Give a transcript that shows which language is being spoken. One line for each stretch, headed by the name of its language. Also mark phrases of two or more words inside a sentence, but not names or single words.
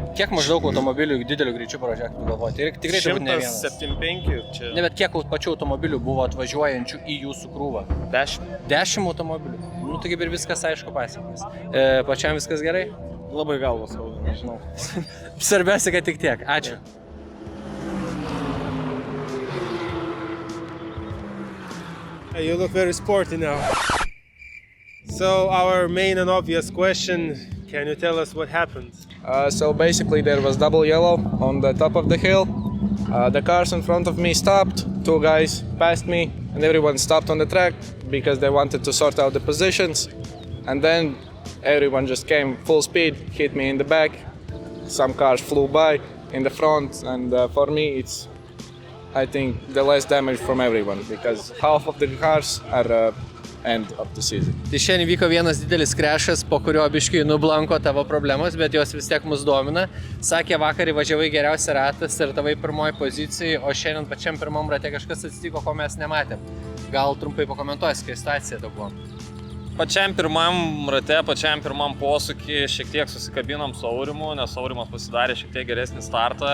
Lithuanian: Kiek maždaug automobilių dideliu greičiu pravažiavo, tu galvoji? Tikrai turbūt ne vienas. 175 čia. Ne, bet kiek pačių automobilių buvo atvažiuojančių į jūsų krūvą? 10. 10 automobilių. Nu, tai kaip ir viskas aišku pasiekmes. Pačiam viskas gerai? Labai galvos skauda, nežinau. Svarbiausia, kad tik tiek. Ačiū.
English: You look very sporty now. So our main and obvious question, can you tell us what happened? So basically there was double yellow on the top of the hill. The cars in front of me stopped, 2 guys passed me, and everyone stopped on the track because they wanted to sort out the positions. And then everyone just came full speed, hit me in the back. Some cars flew by in the front, and for me it's, I think, the less damage from everyone because half of the cars are end of the season.
Lithuanian: Tai šiandien vyko vienas didelis krešas, po kurio biškai nublanko tavo problemos, bet jos vis tiek mus domina. Sakė, vakar įvažiavai geriausią ratą, startavai pirmoji pozicijai, o šiandien pačiam pirmam rate kažkas atsitiko, ko mes nematėm. Gal trumpai pakomentuosi, kai situacija daug buvo. Pačiam pirmam rate, pačiam pirmam posūkį šiek tiek susikabinom su Aurimu, nes Aurimas pasidarė šiek tiek geresnį startą.